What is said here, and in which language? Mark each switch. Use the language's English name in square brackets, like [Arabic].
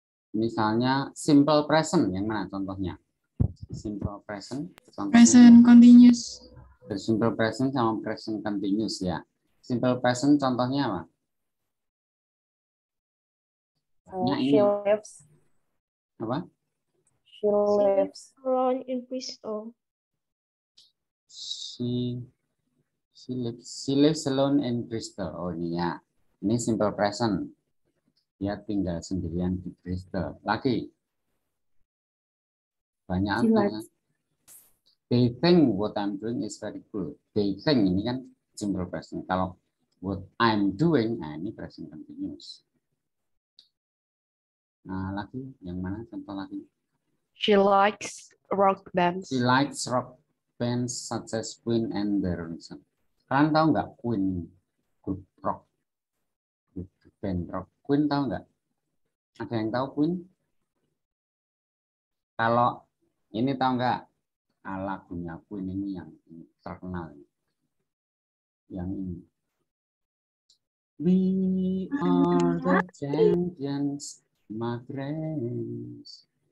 [Indonesian] Misalnya simple present, yang mana contohnya? [English] Simple present. Present continuous. Simple present sama present continuous ya. [Indonesian] Simple present contohnya apa? [English] She lives. [Indonesian] Apa? [English] She lives alone in Bristol. She lives alone in Bristol. [Indonesian] Oh ini ya. Ini simple present. Dia tinggal sendirian di Bristol. Lagi. Banyak artinya. [English] They think what I'm doing is very good. They think [Indonesian] ini kan simple present. Kalau [English] what I'm doing, [Indonesian] nah ini present continuous. Nah lagi, yang mana contoh lagi? [English] She likes rock bands. She likes rock bands such as Queen and the Rolling Stones. [Indonesian] Kalian tahu nggak Queen, grup rock, grup band rock Queen tahu nggak? Ada yang tahu Queen? Kalau ini tahu nggak? Lagunya Queen ini yang terkenal. Yang ini. [English] We are the champions, my friends.